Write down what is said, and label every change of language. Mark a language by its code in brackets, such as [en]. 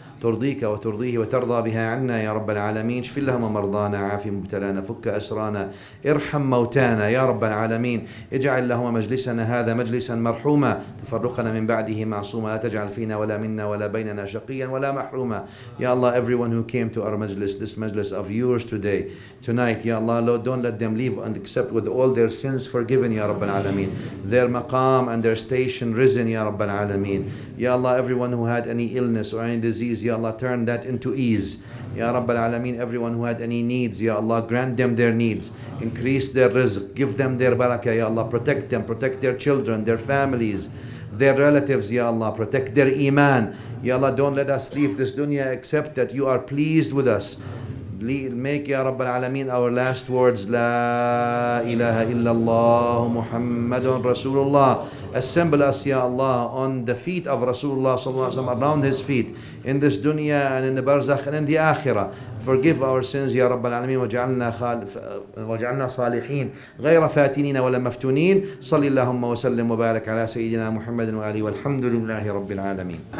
[ar] ترضيك وترضيه وترضى بها عنا يا رب العالمين اشف اللهم مرضانا عاف مبتلانا فك أسرانا ارحم موتانا يا رب العالمين اجعل اللهم مجلسنا هذا مجلسا مرحوما تفرقنا من بعده معصوما لا تجعل فينا ولا منا ولا بيننا شقيا ولا محروما [en] Ya Allah, everyone who came to our majlis, this majlis of yours tonight, Ya Allah, Lord, don't let them leave except with all their sins forgiven, Ya Rabbal Alameen, their maqam and their station risen, Ya Rabbal Alameen. Ya Allah, everyone who had any illness or any disease, Ya Allah, turn that into ease. Ya Rabbal Alameen, everyone who had any needs, Ya Allah, grant them their needs, increase their rizq, give them their barakah, Ya Allah, protect them, protect their children, their families, their relatives, Ya Allah, protect their iman. Ya Allah, don't let us leave this dunya except that you are pleased with us. Make, Ya Rabbal Alameen, our last words, La ilaha illallah Muhammadun Rasulullah. Assemble us, Ya Allah, on the feet of Rasulullah sallallahu alaihi wasallam, around his feet, in this dunya and in the barzakh and in the akhirah. Forgive our sins, Ya Rabbal Alameen, [ar] وجعلنا صالحين غير فاتنين ولا مفتونين. صل اللهم وسلم وبارك على سيدنا محمد وآله والحمد لله رب العالمين.